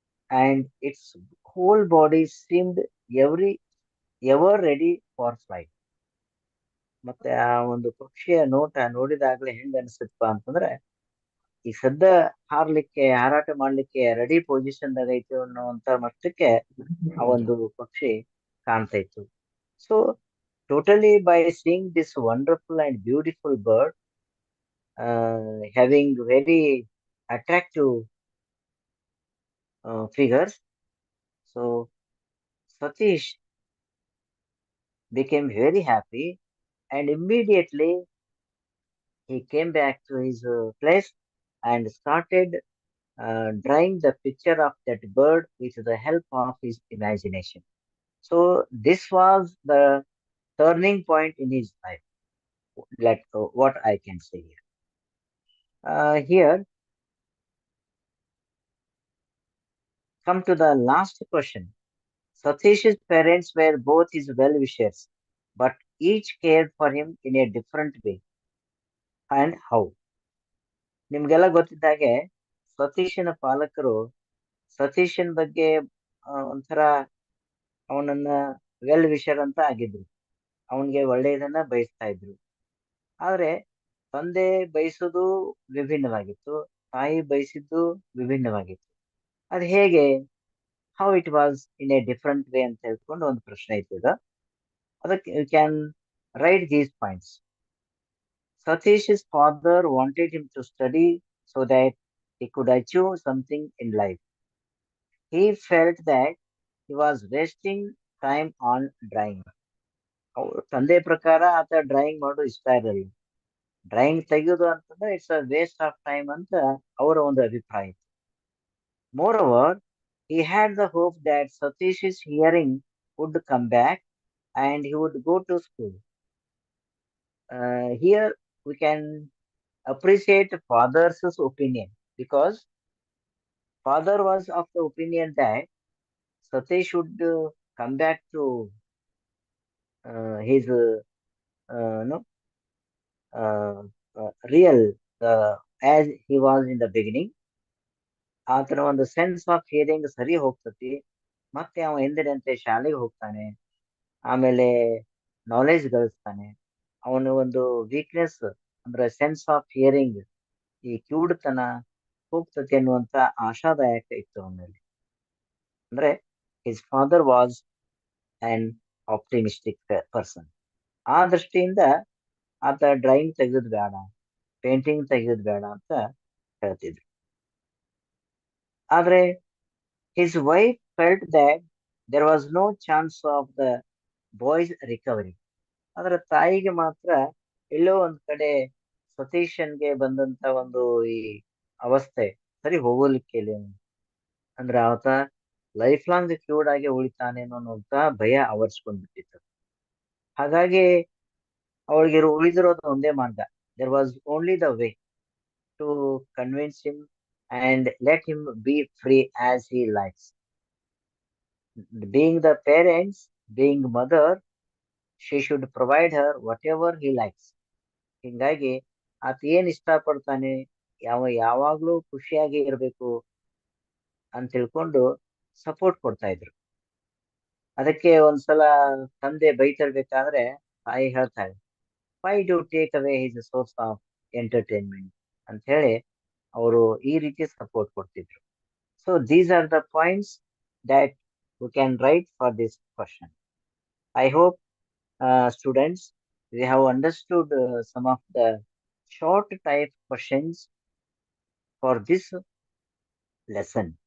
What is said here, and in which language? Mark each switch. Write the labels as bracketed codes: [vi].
[en] And its whole body seemed ever ready for flight. [kn] ಮತ್ತೆ ಆ ಒಂದು ಪಕ್ಷಿಯ ನೋಟ ನೋಡಿದಾಗ್ಲೇ ಹೆಂಗ್ ಅನ್ಸುತ್ತಪ್ಪ ಅಂತಂದ್ರೆ ಈ ಸದ್ದ ಹಾರಾಟ ಮಾಡ್ಲಿಕ್ಕೆ ರೆಡಿ ಪೊಸಿಷನ್ ದಾಗ ಐತಿ ಅನ್ನುವಂತ ಮಟ್ಟಕ್ಕೆ ಆ ಒಂದು ಪಕ್ಷಿ ಕಾಣ್ತಾ ಇತ್ತು. [en] So totally by seeing this wonderful and beautiful bird having very attractive figures, so Satish became very happy and immediately he came back to his place and started drawing the picture of that bird with the help of his imagination. So this was the turning point in his life, like what I can say here. Here, come to the last question. Satish's parents were both his well-wishers, but each cared for him in a different way. And how? [kn] ನಿಮ್ಗೆಲ್ಲ ಗೊತ್ತಿದ್ದಾಗೆ ಸತೀಶನ ಪಾಲಕರು ಸತೀಶನ್ ಬಗ್ಗೆ ಒಂಥರ ಅವನನ್ನ well wisher ಅಂತ ಆಗಿದ್ರು. ಅವನ್ಗೆ ಒಳ್ಳೆಯದನ್ನ ಬಯಸ್ತಾ ಇದ್ರು. ಆದ್ರೆ ತಂದೆ ಬಯಸೋದು ವಿಭಿನ್ನವಾಗಿತ್ತು, ತಾಯಿ ಬಯಸಿದ್ದು ವಿಭಿನ್ನವಾಗಿತ್ತು. ಅದು ಹೇಗೆ? [en] how it was in a different way [kn] ಅಂತ ಹೇಳ್ಕೊಂಡು ಒಂದು ಪ್ರಶ್ನೆ ಇತ್ತು ಈಗ. ಅದಕ್ಕೆ [en] You can write these points. Satish's father wanted him to study so that he could achieve something in life. He felt that he was wasting time on drawing. [kn] ತಂದೆ ಪ್ರಕಾರ ಆತ ಡ್ರಾಯಿಂಗ್ ಮಾಡೋದು ಇಷ್ಟ ಇರಲಿಲ್ಲ. ಡ್ರಾಯಿಂಗ್ ತೆಗೆಯೋದು ಅಂತಂದ್ರೆ [en] it's a waste of time [kn] ಅಂತ ಅವರ ಒಂದು ಅಭಿಪ್ರಾಯ. [en] Moreover, he had the hope that Satish's hearing would come back and he would go to school. Here we can appreciate father's opinion because father was of the opinion that Satish should come back to his no, real as he was in the beginning. [kn] ಆತನ ಒಂದು sense of hearing ಸರಿ ಹೋಗ್ತತಿ. ಮತ್ತೆ ಅವ ಎಂದಿನಂತೆ ಶಾಲೆಗೆ ಹೋಗ್ತಾನೆ, ಆಮೇಲೆ knowledge ಗಳಿಸ್ತಾನೆ. ಅವನ ಒಂದು ವೀಕ್ನೆಸ್ ಅಂದ್ರೆ ಸೆನ್ಸ್ ಆಫ್ ಹಿಯರಿಂಗ್, ಈ ಕಿವುಡುತನ ಹೋಗ್ತತಿ ಅನ್ನುವಂತ ಆಶಾದಾಯಕ ಇತ್ತು ಅವನಲ್ಲಿ. ಅಂದ್ರೆ [en] His father was an optimistic person. [kn] ಆ ದೃಷ್ಟಿಯಿಂದ ಆತ ಡ್ರಾಯಿಂಗ್ ತೆಗೆದ್ ಬೇಡ, ಪೇಂಟಿಂಗ್ ತೆಗೆದ್ ಬೇಡ ಅಂತ ಹೇಳ್ತಿದ್ರು. ಆದ್ರೆ [en] his wife felt that there was no chance of the boy's recovery. [kn] ಆದ್ರೆ ತಾಯಿಗೆ ಮಾತ್ರ ಎಲ್ಲೋ ಒಂದ್ ಕಡೆ ಸತೀಶನ್ಗೆ ಬಂದಂತ ಒಂದು ಈ ಅವಸ್ಥೆ ಸರಿ ಹೋಗೋಲಿಕ್ಕೆ ಅಂದ್ರೆ ಆತ ಲೈಫ್ ಲಾಂಗ್ ಕ್ಯೂರ್ಡ್ ಆಗಿ ಉಳಿತಾನೇನೋ ಅನ್ನುವಂತ ಭಯ ಆವರಿಸ್ಕೊಂಡ್ಬಿಟ್ಟಿತ್ತು. ಹಾಗಾಗಿ ಅವಳಿಗೆ ಉಳಿದಿರೋದು ಒಂದೇ ಮಾರ್ಗ. [en] There was only the way to convince him and let him be free as he likes. Being the parents, being mother, she should provide her whatever he likes. [kn] ಹಿಂಗಾಗಿ ಆತ ಏನ್ ಇಷ್ಟಪಡ್ತಾನೆ, ಯಾವಾಗ್ಲೂ ಖುಷಿಯಾಗಿ ಇರ್ಬೇಕು ಅಂತ ತಿಳ್ಕೊಂಡು ಸಪೋರ್ಟ್ ಕೊಡ್ತಾ ಇದ್ರು. ಅದಕ್ಕೆ ಒಂದ್ಸಲ ತಂದೆ ಬೈತಿರ್ಬೇಕಾದ್ರೆ ತಾಯಿ ಹೇಳ್ತಾಳೆ, [en] why do take away his source of entertainment [kn] ಅಂತ ಹೇಳಿ ಅವರು ಈ ರೀತಿ ಸಪೋರ್ಟ್ ಕೊಡ್ತಿದ್ರು. [en] So these are the points that we can write for this question. I hope students, we have understood some of the short type questions for this lesson.